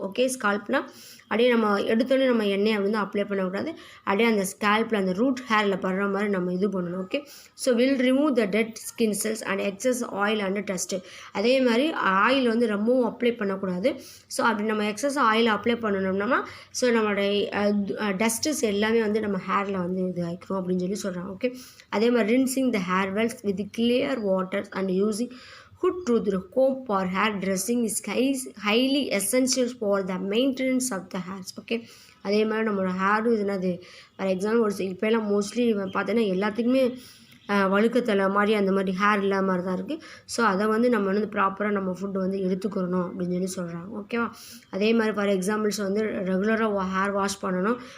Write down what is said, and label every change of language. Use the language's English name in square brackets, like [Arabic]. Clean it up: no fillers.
[Tamil] Okay, ஸ்கால்ப்னா அப்படியே நம்ம எடுத்தோடனே நம்ம எண்ணெயை வந்து அப்ளை பண்ணக்கூடாது, அப்படியே அந்த ஸ்கேல்பில் அந்த ரூட் ஹேரில் படுற மாதிரி நம்ம இது பண்ணணும். [English] Okay, so will remove the dead skin cells and excess oil and dust. [Tamil] அதே மாதிரி ஆயில் வந்து ரொம்பவும் அப்ளை பண்ணக்கூடாது. ஸோ அப்படி நம்ம எக்ஸஸ் ஆயில் அப்ளை பண்ணணும்னா ஸோ நம்மளுடைய டஸ்ட்ஸ் எல்லாமே வந்து நம்ம ஹேரில் வந்து இது ஆகிக்கிறோம் அப்படின்னு சொல்கிறாங்க. [English] okay, [Tamil] அதே மாதிரி [English] Rinsing the hair wells with clear water and using hood to the comb or hair dressing is highly essential for the maintenance of the hairs. [Tamil] Okay, அதே மாதிரி நம்மளோட ஹேரும் என்னது, ஃபார் எக்ஸாம்பிள் ஒரு இப்போலாம் மோஸ்ட்லி பார்த்தீங்கன்னா எல்லாத்துக்குமே வழுக்கத்தலை மாதிரி அந்த மாதிரி ஹேர் இல்லாத மாதிரி தான் இருக்குது. ஸோ அதை வந்து நம்ம வந்து ப்ராப்பராக நம்ம ஃபுட்டு வந்து எடுத்துக்கிறணும் அப்படின்னு சொல்கிறாங்க. ஓகேவா, அதே மாதிரி ஃபார் எக்ஸாம்பிள்ஸ் வந்து ரெகுலராக ஹேர் வாஷ் பண்ணணும்.